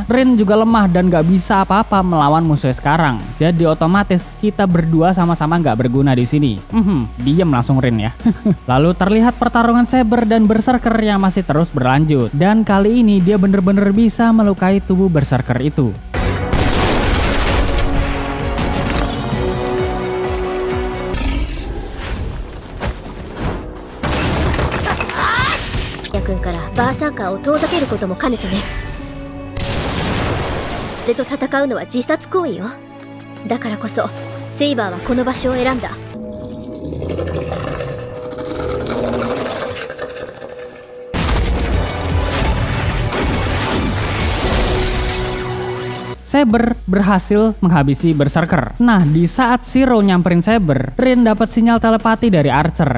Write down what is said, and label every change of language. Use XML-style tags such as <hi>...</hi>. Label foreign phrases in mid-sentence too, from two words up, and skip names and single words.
<id>Rin juga lemah dan gak bisa apa-apa melawan musuh sekarang. Jadi otomatis kita berdua sama-sama gak berguna di sini. Diem langsung Rin ya. Lalu terlihat pertarungan Saber dan Berserker yang masih terus berlanjut. Dan kali ini dia bener-bener bisa melukai tubuh Berserker itu.</id> <ja>君からバーサーカーを遠ざけることも兼ねてね。俺と戦うのは自殺行為よ。だからこそセイバーはこの場所を選んだ。</ja> <id>Saber berhasil menghabisi Berserker. Nah, di saat Shiro nyamperin Saber, Rin dapat sinyal telepati dari Archer.</id>